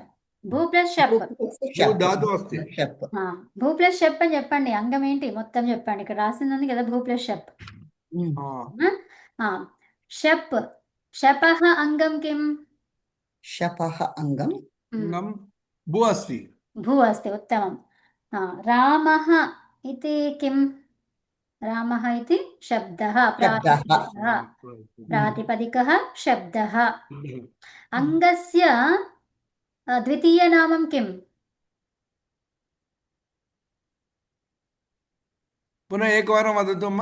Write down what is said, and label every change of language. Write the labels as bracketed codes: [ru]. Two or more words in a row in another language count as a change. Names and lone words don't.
[te] భూ ప్లస్ షప్. భూ ప్లస్ షప్ అని చెప్పండి. అంగం ఏంటి మొత్తం చెప్పండి. ఇక్కడ రాసింది ఉంది కదా భూ ప్లస్ షప్. [sa] शप् शपः अङ्गं किम्? शपः अङ्गम् भू अस्ति. भू अस्ति. उत्तमम्. रामः इति किं? रामः इति शब्दः, प्रातिपदिकः शब्दः. अङ्गस्य द्वितीयनामं किम्? पुनः एकवारं वदतु अम्मा.